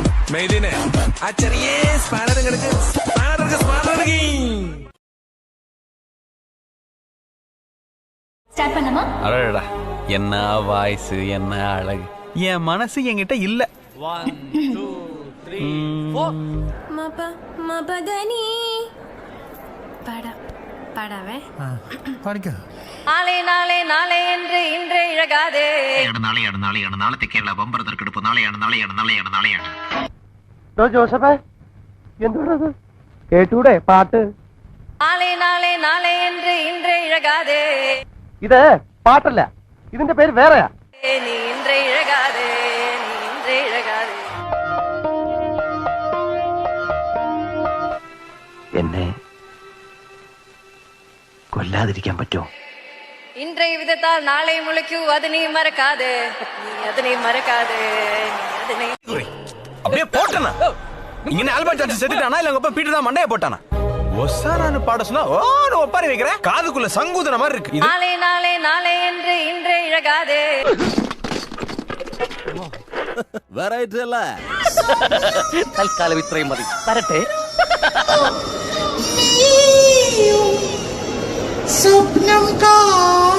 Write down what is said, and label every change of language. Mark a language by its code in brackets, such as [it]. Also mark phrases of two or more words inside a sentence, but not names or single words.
[ml] മെയ്ദിനെ ആ ചെറിയ സ്പാനർ [ta] ஸ்டார்ட் பண்ணலாமா? அடடா என்ன வாய்ஸ் என்ன அழகு. என் மனசு என்கிட்ட இல்ல. 1 2 3 4 மபதனி பாடவே பாடிக்க. நாளை நாளை நாளை என்று இன்றே இழகாதே. [ml] നാളത്തെ കേരള ബമ്പർ തെരക്കെടുപ്പ് നാളെയാണ്. ജോസഫേ എന്തുകൊണ്ടത് കേട്ടൂടെ പാട്ട്? [ta] நாளை நாளை நாளை என்று இன்றே இழகாதே. [ml] ഇത് പാട്ടല്ല, ഇതിന്റെ പേര് വേറെയാ. [ta] நீ இன்றே இழகாதே, நீ இன்றே இழகாதே. [ml] എന്നെ കൊല്ലാതിരിക്കാൻ പറ്റുമോ? [ta] இன்றைய விதத்தால் நாளை முளைக்கு அதனை மறக்காதே, நீ அதனை மறக்காதே, நீ அதனை. அப்படியே போட்டனா இங்க ஆல்பர்ட் சார்ஜ் செத்துட்டானா இல்ல உங்க அப்பா பீட்டர் தான் மண்டைய போட்டானா? ஒசாரான்னு பாட சொன்னா ஓன்னு ஒப்பாரி வைக்கிறேன். காதுக்குள்ள சங்கூதன மாதிரி இருக்கு இது. நாளை நாளை நாளை என்று இன்றே இழகாதே. [ml] വെറൈറ്റി അല്ല. തൽക്കാലം ഇത്രയും മതി. വരട്ടെ. സ്വപ്നം കാ